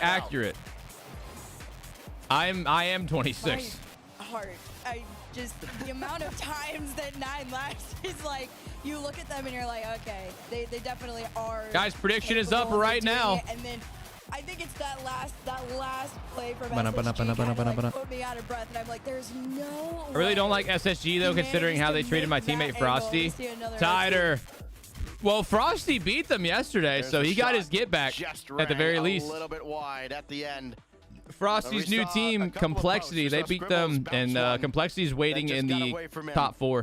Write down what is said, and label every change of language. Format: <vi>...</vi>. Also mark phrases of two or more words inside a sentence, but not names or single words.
<en>accurate. I am 26. My heart. I just the amount of times that 9 lives is like you look at them and you're like, okay, they definitely are. Guys, prediction is up capable of right doing now. it. And then I think it's that last play from Ba-na, ba-na, SSG ba-na, kinda, ba-na. like, put me out of breath, and I'm like, there's no. I really don't like SSG though, considering how they treated my teammate Frosty. Tighter. Well, Frosty beat them yesterday, so he got his get back at the very least. A little bit wide at the end. Frosty's new team, Complexity, they beat them, and Complexity's waiting in the top 4</en>